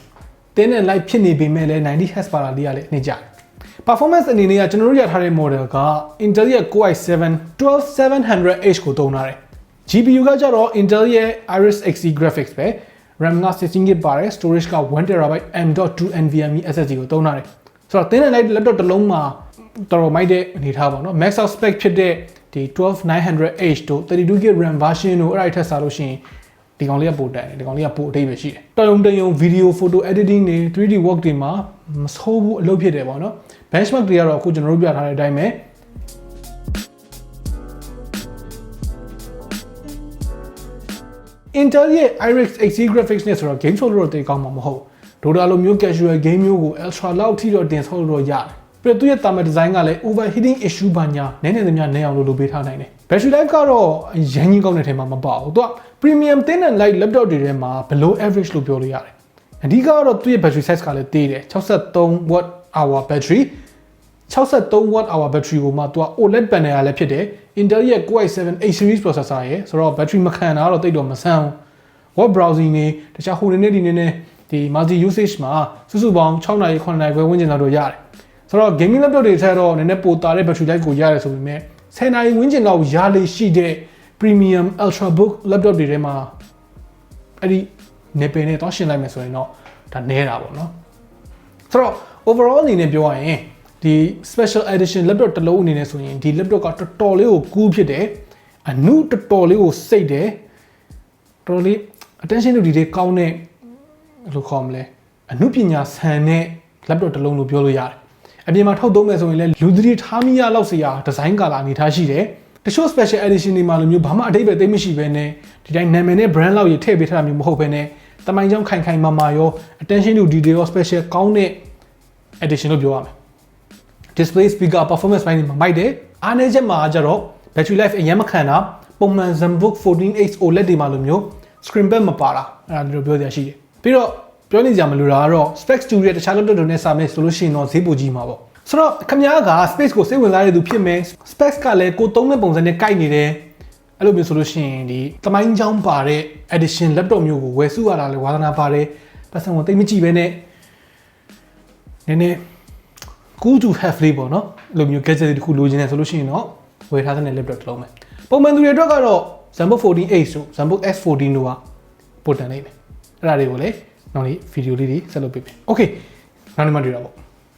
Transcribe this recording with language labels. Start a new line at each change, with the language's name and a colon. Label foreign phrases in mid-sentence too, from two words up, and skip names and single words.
Burmese: တင်းနဲ့ light ဖြစ်နေပေမဲ့လည်း 90Hz ပါလာလေးကလည်းနှိမ့်ကြတယ် performance အနေနဲ့ကကျွန်တော်တို့ရထားတဲ့ model က Intel ရဲ့ Core i7 12700H ကို သုံးထားတယ် GPU ကကြတော့ Intel ရဲ့ Iris Xe graphics ပဲ RAM က 16GB ပါတယ် storage က 1TB M.2 NVMe SSD ကိုသုံးထားတယ်ဆိုတော့တင်းနဲ့
English: light laptop
Burmese: တစ်လုံးမှာတော်တော်မိုက်တဲ့အနေထားပါเนาะ
English: max out spec
Burmese: ဖြစ်တဲ့ဒီ 12900H တို့
English: 32GB RAM version
Burmese: တို့အဲ့ဒါထက်စားလို့ရှိရင်ဒီကောင်လေးကပိုတက်တယ်ဒီကောင်လေးကပိုအထိပ္ပယ်ရှိတယ်တော်ရုံ
English: video photo editing
Burmese: တွေ
English: 3D work
Burmese: တွေမှာမဆိုးဘူးအလုပ်ဖြစ်တယ်ပေါ့နော် benchmark တွေကတော့အခုကျွန်တော်တို့ပြထားတဲ့အတိုင်းပဲ Intel ရဲ့ Iris Xe graphics နဲ့ဆိုတော့ game ဆော့လို့တော့တိတ်ကောင်းမှာမဟုတ်ဘူးဒေါတာလိုမျိုး
English: casual game
Burmese: မျိုးကို ultra လောက်ထိတော့တင်ဆော့လို့တော့ ရတယ်ပြီးတော့သူ့ရဲ့
English: thermal design
Burmese: ကလည်း
English: overheating issue
Burmese: ဘာညာနည်းနည်းသမျှနည်းအောင်လုပ်ပေးထားနိုင်တယ်
English: battery life
Burmese: ကတော့ရမ်းကြီးကောင်းတဲ့ထဲမှာမပါဘူးသူက
English: premium thin and light laptop
Burmese: တွေထဲမှာ
English: below average
Burmese: လို့ပြောလို့ရတယ်အဓိကတော့သူ့ရဲ့
English: battery size
Burmese: ကလည်းသေးတယ်
English: 63 watt hour battery 63 watt hour battery
Burmese: ကိုမှသူက
English: OLED panel
Burmese: ကလည်းဖြစ်တယ် Intel ရဲ့
English: Core i7 8 series processor
Burmese: ရယ်ဆိုတော့ battery မ ခံတာတော့တိတ်တော့မဆန်းဘူး
English: web browsing
Burmese: တွေတခြားဟိုနေနဲ့ဒီ
English: multi usage
Burmese: မှာစုစုပေါင်း6နာရီ9နာရီခွဲဝန်းကျင်လောက်တော့ရတယ်ဆိုတော့
English: gaming laptop
Burmese: တွေထက်တော့နည်းနည်းပိုတာတဲ့
English: battery life
Burmese: ကိုရတယ်ဆိုပေမဲ့10နာရီဝန်းကျင်လောက်ရလေရှိတဲ့
English: premium ultrabook laptop
Burmese: တွေထဲမှာအဲ့ဒီနေပင်နဲ့တော့ရှင်းလိုက်မယ်ဆိုရင်တော့ဒါနည်းတာပေါ့နော်ဆိုတော့ overall အနေနဲ့ပြောရ ရင်ဒီ
English: special edition laptop
Burmese: တစ်လုံးအနေနဲ့ဆိုရင်ဒီ laptop ကတော်တော်လေးကိုကူးဖြစ်တယ်အနုတော်တော်လေးကိုစိတ်တယ်တော်တော်လေး
English: attention to detail
Burmese: ကောင်းတဲ့လို့ခေါ်မလဲအနုပညာဆန်တဲ့ laptop တစ်လုံးလို့ပြောလို့ရတယ်အပြင်မှာထုတ်သုံးမယ်ဆိုရင်လည်းလူသတိထားမိရလောက်စ ရာဒီဇိုင်းကာလာအနေထားရှိတယ်တချို့
English: special edition
Burmese: တွေမှာလိုမျိုးဘာမှအတိတ်ပဲသိမရှိဘဲနဲ့ဒီတိုင်းနာမည်နဲ့ brand လောက်ရထည့်ပေးထားတာမျိုးမဟုတ်ဘဲနဲ့တမိုင်းကြောင်းခိုင်မာမာရော
English: attention to detail
Burmese: ရော special ကောင်းတဲ့ edition လို့ပြောရမယ်
English: display speaker performance
Burmese: ပိုင်းတွေမှာမိုက်တယ်အားနည်းချက်မှာကျတော့
English: battery life
Burmese: အရင်မခံတာပုံမှန် Zenbook 14X OLED တွေမှာလိုမျိုး
English: screen pad
Burmese: မပါတာအဲ့ဒါတို့ပြောစရာရှိတယ်ပြီးတော့ပြောနေကြမလို့တာကတော့ specs တူတဲ့တခြား laptop တွေနဲ့စာမယ်ဆိုလို့ရှိရင်တော့ ဈေးပိုကြီးမှာပေါ့ဆိုတော့ခင်ဗျားက space ကိုစိတ်ဝင်စားတဲ့သူဖြစ်မယ် specs ကလည်းကိုသုံးတဲ့ပုံစံနဲ့ကိုက်နေတယ်အဲ့လိုမျိုးဆိုလို့ရှိရင်ဒီသမိုင်းကြောင်းပါတဲ့
English: edition laptop
Burmese: မျိုးကိုဝယ်စုရတာလေဝါသနာပါတယ်ပတ်စံကိုတိတ်မကြည့်ပဲနဲ့နည်းနည်း
English: cool to have
Burmese: လေးပေါ့နော်အဲ့လိုမျိုး gadget တခုလိုချင်တယ်ဆိုလို့ရှိရင်တော့ဝယ်ထားတဲ့ laptop တစ်လုံးပဲပုံမှန်သူတွေအတွက်ကတော့ Zenbook 14H တို့ Zenbook S14 တို့ကပို့တန်နေတယ်အဲ့ဒါတွေကိုလည်းနောက်နေ့ဗီဒီယိုလေးတွေဆက်လုပ်ပေးမယ် Okay နောက်နေ့မှတွေ့တာပေါ့